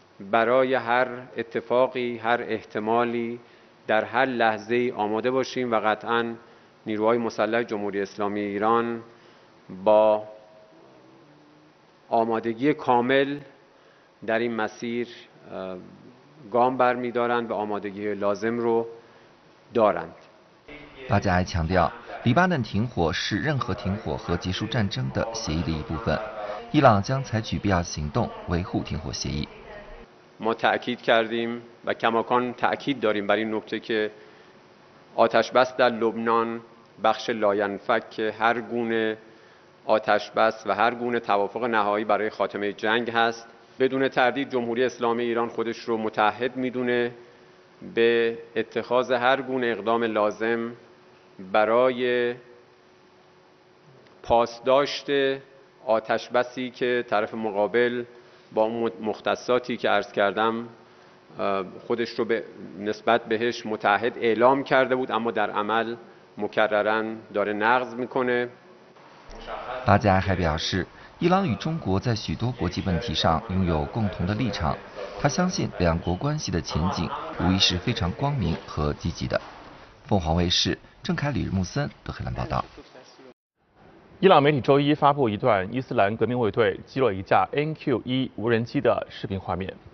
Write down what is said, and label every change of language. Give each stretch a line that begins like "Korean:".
Persian: برای هر اتفاقی هر احتمالی در هر لحظه آماده باشیم و قطعا نیروهای مسلح جمهوری اسلامی ایران با آمادگی کامل در این مسیر گام برمی دارند و آمادگی لازم رو دارند.
Chinese: 巴加埃强调，黎巴嫩停火是任何停火和结束战争的协议的一部分，伊朗将采取必要行动维护停火协议。
Persian: ما تأکید کردیم و کماکان تأکید داریم بر این نکته که آتش بس در لبنان بخش لاینفک هر گونه آتش بس و هر گونه توافق نهایی برای خاتمه جنگ هست. بدون تردید جمهوری اسلامی ایران خودش رو متحد میدونه به اتخاذ هر گونه اقدام لازم برای پاسداشت آتش بسی که طرف مقابل با مختصاتی که عرض کردم خودش رو به نسبت بهش متعهد اعلام کرده بود، اما در عمل مکررن داره نقض میکنه.
Chinese: 巴加埃还表示，伊朗与中国在许多国际问题上拥有共同的立场，他相信两国关系的前景无疑是非常光明和积极的。凤凰卫视郑凯、李日木森、德黑兰报道。伊朗媒体周一发布一段伊斯兰革命卫队击落一架 NQ-1 无人机的视频画面。